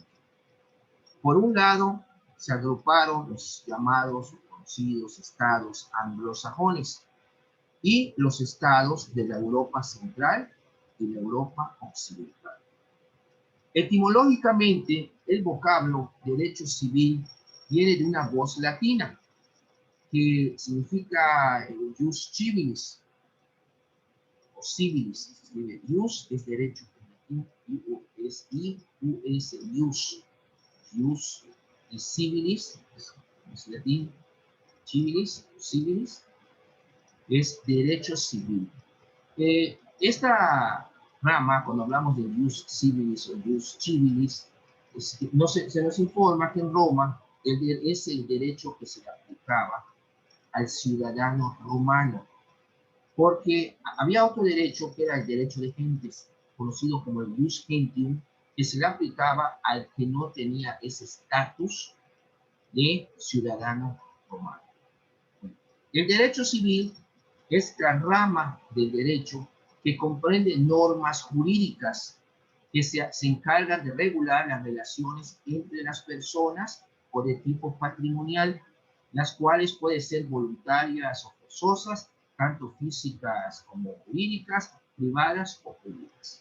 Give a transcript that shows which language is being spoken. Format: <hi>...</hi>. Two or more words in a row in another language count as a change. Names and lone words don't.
<es>Por un lado, se agruparon los llamados o conocidos estados anglosajones y los estados de la Europa central y la Europa occidental. Etimológicamente, el vocablo derecho civil viene de una voz latina que significa</es> <la>jus civilis</la> <es>o civilis. Jus es derecho, es ius, jus y civilis es latín, civilis es derecho civil. Esta rama, cuando hablamos de</es> <la>jus civilis</la> <es>o</es> <la>jus civilis,</la> <es>se nos informa que en Roma es el derecho que se aplicaba al ciudadano romano, porque había otro derecho que era el derecho de gentes, conocido como el</es> <la>jus gentium,</la> <es>que se le aplicaba al que no tenía ese estatus de ciudadano romano. El derecho civil es la rama del derecho que comprende normas jurídicas que se encargan de regular las relaciones entre las personas o de tipo patrimonial, las cuales pueden ser voluntarias o forzosas, tanto físicas como jurídicas, privadas o públicas.</es>